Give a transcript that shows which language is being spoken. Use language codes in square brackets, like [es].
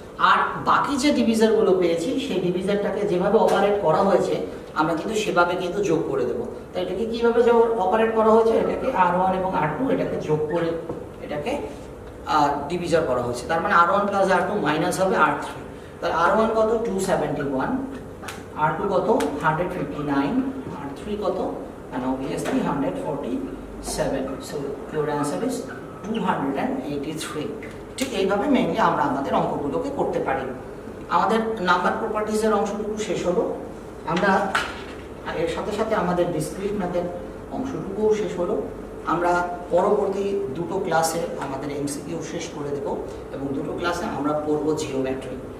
[bn] আর বাকি যে ডিভিজারগুলো পেয়েছি সেই ডিভিজারটাকে যেভাবে অপারেট করা হয়েছে আমরা কিন্তু সেভাবে কিন্তু যোগ করে দেবো। তো এটাকে কীভাবে অপারেট করা হয়েছে, এটাকে R1 এবং R2 এটাকে যোগ করে এটাকে ডিভিজার করা হয়েছে। তার মানে R1 প্লাস R2 মাইনাস হবে R3। তাহলে R1 কত 271, R2 কত 159, R3 কত [en] and obviously 147. So your answer is 283. [bn] ঠিক এইভাবে মেইনলি আমরা আমাদের অঙ্কগুলোকে করতে পারি। আমাদের নাম্বার প্রপার্টিজের অংশটুকু শেষ হলো। আমরা এর সাথে সাথে আমাদের ডিসক্রিট ম্যাথের অংশটুকুও শেষ হলো। আমরা পরবর্তী দুটো ক্লাসে আমাদের এমসিকিউ শেষ করে দেব এবং দুটো ক্লাসে আমরা পড়ব জিওমেট্রি।